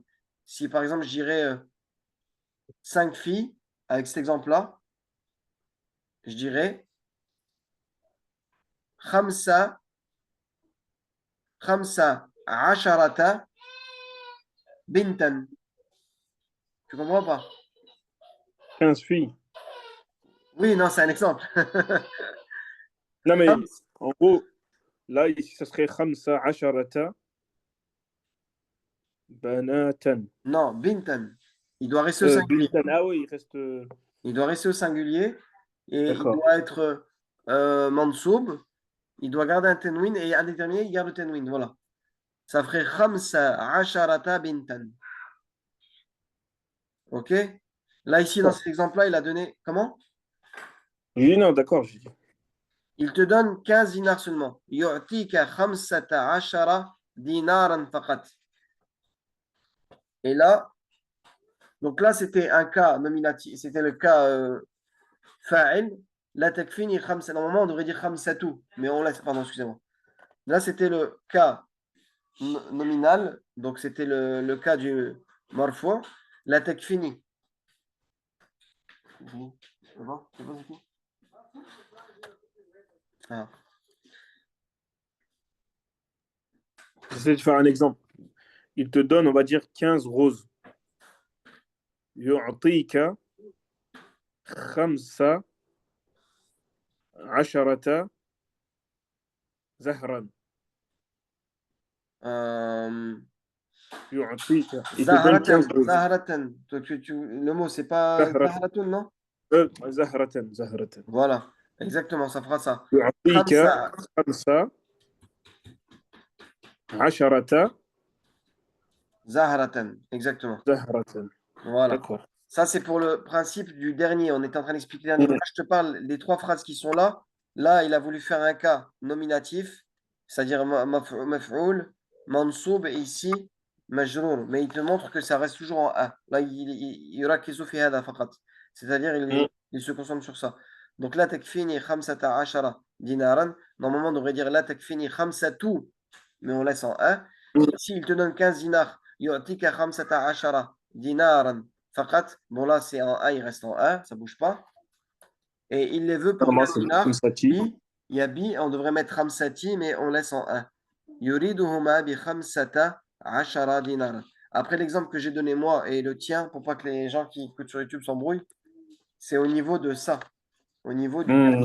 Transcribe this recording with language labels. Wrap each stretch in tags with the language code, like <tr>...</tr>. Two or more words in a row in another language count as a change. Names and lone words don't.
<fr>Si par exemple, je dirais 5 filles, avec cet exemple-là, je dirais</fr> <ar>خمسة، خمسة عشرة بنتًا.</ar> <fr>Tu comprends pas? 15 filles. Oui, non, c'est un exemple. Non, mais</fr> <ar>Khams-</ar> <fr>en gros, là, ici, ça serait</fr> <ar>خمسة عشرة بناتًا.</ar> <fr>Non, bintan. Il doit rester au singulier. Bintan. Ah oui, il reste. Il doit rester au singulier et il D'accord. doit être mansoub. Il doit garder un tenwin et indéterminé, il garde le tenwin. Voilà. Ça ferait</fr> <ar>خمسة عشرة بنتًا.</ar> <fr>OK? Là, ici, dans D'accord. cet exemple-là, il a donné. Comment? J'ai dit non, d'accord, j'ai dit. Il te donne 15 dinars seulement.</fr> <ar>يعطيك خمسة عشر دينارًا فقط.</ar> <fr>Et là, donc là, c'était un cas nominatif. C'était le cas fa'il.</fr> <ar>لا تكفيني خمسة.</ar> <fr>Normalement, on devrait dire khamsatu. Mais on laisse. Pardon, excusez-moi. Là, c'était le cas nominal. Donc, c'était le cas du marfou.</fr> <ar>لا تكفيني.</ar> <fr>C'est bon? C'est bon, c'est bon. Ah. J'essaie de faire un exemple. Il te donne, on va dire, 15 roses.</fr> <ar>يعطيك خمسة عشرة زهرًا. Euh,</ar> <fr>Yu'tika. Il te donne 15 Zahratan, roses. Zahratan. Le mot, c'est pas Zahratan. Zahratun, non?</fr> <ar>زهرةً. زهرةً.</ar> <fr>Voilà, exactement, ça fera ça. يعطيك Khamsa,</fr> <ar>خمسة عشرة</ar> <fr>Zahratan, exactement. زهرة. Voilà. D'accord. Ça, c'est pour le principe du dernier. On était en train d'expliquer le dernier. Mais Mm. là, je te parle des trois phrases qui sont là. Là, il a voulu faire un cas nominatif, c'est-à-dire</fr> <ar>مفعول، منصوب,</ar> <fr>et ici, majrour. Mais il te montre que ça reste toujours en A. Là, il y aura</fr> <ar>كيسو في هذا فقط.</ar> <fr>C'est-à-dire, Mm. il se concentre sur ça. Donc,</fr> <ar>لا تكفيني خمسة عشر دينارًا.</ar> <fr>Normalement, on devrait dire</fr> <ar>لا تكفيني خمسةُ,</ar> <fr>mais on laisse en A. Ici, il te donne 15 dinars.</fr> <ar>يعطيك خمسة عشر دينارًا.</ar> <fr>Faqat, bon là c'est en A, il reste en A, ça bouge pas. Et il les veut pour Normalement, 15 c'est dinars. خمسة. B, il y a B, on devrait mettre Khamsati, mais on laisse en A.</fr> <ar>يريدهما بخمسة عشر دينار.</ar> <fr>Après l'exemple que j'ai donné moi et le tien, pour pas que les gens qui écoutent sur YouTube s'embrouillent, c'est au niveau de ça, au niveau du dernier</fr>